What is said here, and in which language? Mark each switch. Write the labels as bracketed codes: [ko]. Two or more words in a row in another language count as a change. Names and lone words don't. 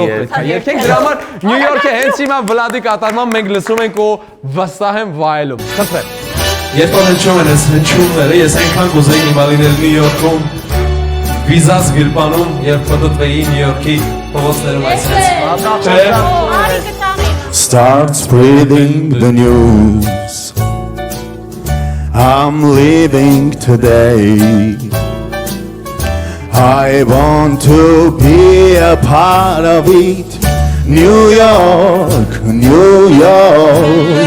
[hy] Երգենք դրա համար Նյու Յորքը հենց հիմա Վլադի կատարման մենք լսում ենք ու վստահ եմ վայելում։ Խնդրեմ։ Երբ որ հնչում են այս հնչյունները, ես այնքան կուզեի հիմա լինել Նյու Յորքում, վիզաս գրպանում, երբ պտտվեի Նյու Յորքի փողոցներում այսպես։ [en] Start spreading the news. I'm leaving today. I want to be a part of it. New York, New York.